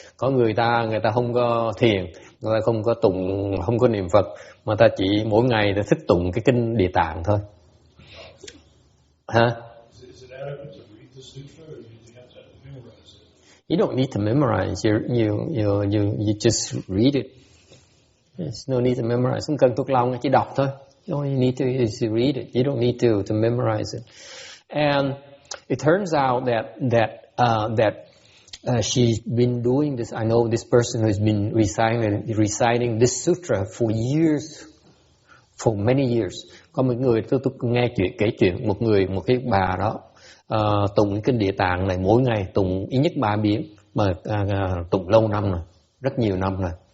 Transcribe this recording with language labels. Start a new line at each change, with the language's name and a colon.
Vietnamese: Có người ta không có thiền, người ta không có tụng, không có niệm Phật, mà ta chỉ mỗi ngày ta thích tụng cái kinh Địa Tạng thôi. Hả?
English: Is it adequate to read the sutra, or do you have to memorize it? You don't need to memorize. You just read it. There's no need to memorize.
Vietnamese: Không cần thuộc lòng, chỉ đọc thôi.
English: All you need to is to read it. You don't need to memorize it. And it turns out that she's been doing this. I know this person who's been reciting this sutra for years, for many years.
Vietnamese: Có một người tôi nghe kể chuyện một cái bà đó tụng cái kinh Địa Tạng này mỗi ngày, tụng ít nhất 3 biến, mà tụng lâu năm rồi, rất nhiều năm rồi.